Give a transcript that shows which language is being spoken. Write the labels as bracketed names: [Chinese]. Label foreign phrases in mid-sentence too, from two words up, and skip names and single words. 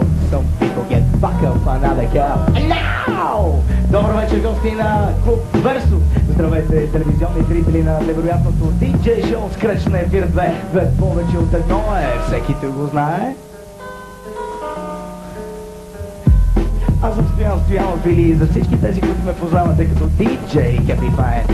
[English] Some people get fucked up another hell. Now! [Bulgarian] Добър вечер, гости на Клуб Версус. Здравейте, телевизионни зрители на невероятното DJ шоу Скреч на ефир 2. Две повече от едно е. Всеки те го знае. Аз съм Стоян Фили за всички тези, които ме познавате като DJ Happy Fine.